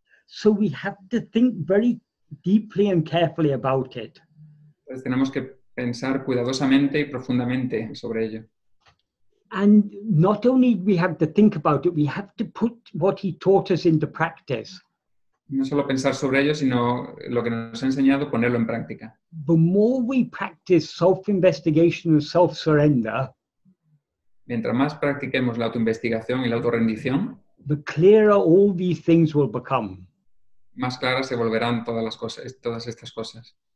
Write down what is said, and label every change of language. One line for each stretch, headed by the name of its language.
English: So we have to think very deeply and carefully about it.
Spanish: Entonces tenemos que pensar cuidadosamente y profundamente sobre ello.
English: And not only we have to think about it, we have to put what he taught us into practice.
Spanish: No solo pensar sobre ello, sino lo que nos ha enseñado, ponerlo en práctica.
English: The more we practice self-investigation and self-surrender,
Spanish: Mientras más practiquemos la autoinvestigación y la autorrendición,
English: the clearer all these things will become.
Spanish: más claras se volverán todas las cosas, todas estas cosas.